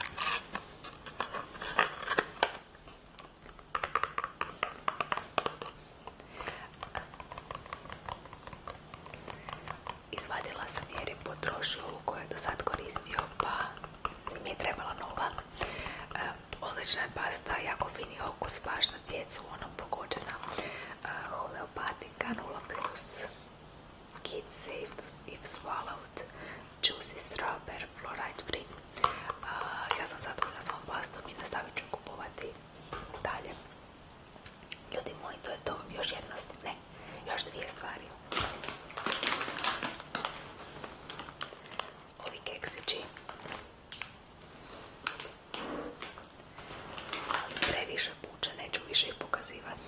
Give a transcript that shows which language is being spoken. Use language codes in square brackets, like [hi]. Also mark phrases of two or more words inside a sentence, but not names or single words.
[hr] Izvadila sam jer je potrošio ovu koju je do sad koristio, pa mi je trebala nova. Odlična je pasta, jako fini okus, baš za djecu, ono pogođena. Homeopatika 0+, [en] Kids safe if swallowed, juicy strawberry, fluoride free. [hr] Ja sam zadovoljna s ovom pastom i nastavit ću kupovati dalje. Ljudi moji, to je to. Još jedna, ne, još dvije stvari. Ovi keksići. Previše puče, neću više ih pokazivati.